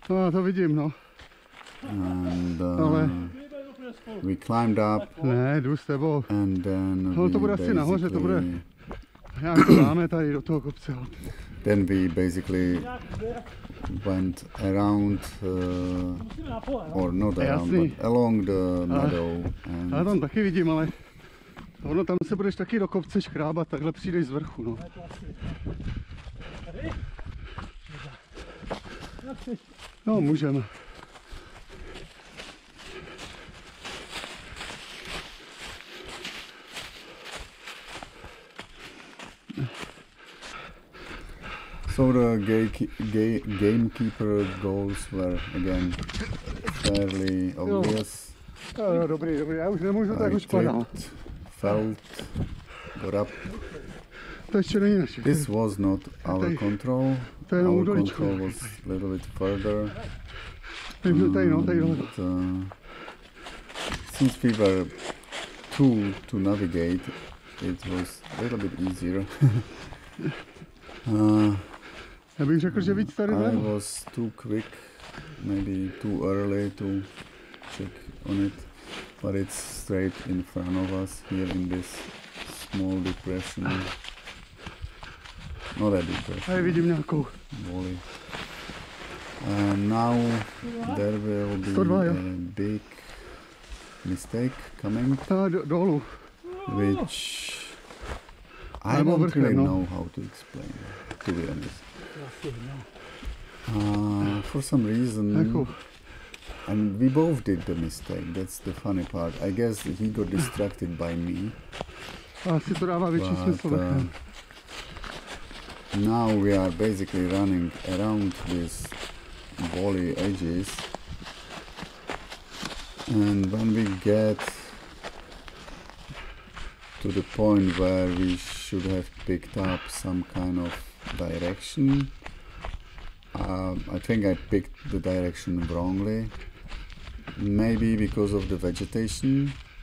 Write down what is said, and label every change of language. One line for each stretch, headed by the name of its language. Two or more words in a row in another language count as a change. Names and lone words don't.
English: And we climbed up and then we basically went around, or not around, but along the meadow.
Czech: Já tam taky vidím, ale ono tam se budeš taky do kopce škrábat, takhle přijdeš z vrchu, no. No, můžeme.
English: So the gamekeeper goals were again fairly obvious.
Czech: No, dobrý, já už nemůžu tak už padal.
English: Felt, got up.
Czech: To ještě není naše.
English: This was not our control. Our control was a little bit further. Since we were two to navigate, it was a little bit easier.
Czech: Já bych řekl, že víc tady
English: I was too quick, maybe too early to check on it, but it's straight in front of us here in this small depression. Not a depression.
Czech: Tady vidím nějakou.
English: Valley. Now there will be
Czech: 102, jo.
English: a big mistake coming,
Czech: Dolů.
English: which I I'm don't overhead, really
Czech: no?
English: know how to explain, to be honest. For some reason,
Czech: Jako,
English: and we both did the mistake, that's the funny part. I guess he got distracted by me,
Czech: asi to dává větší smysl.
English: but
Czech: vrchem.
English: now we are basically running around these volley edges, and when we get to the point where we should have picked up some kind of direction, I think I picked the direction wrongly, maybe because of the vegetation.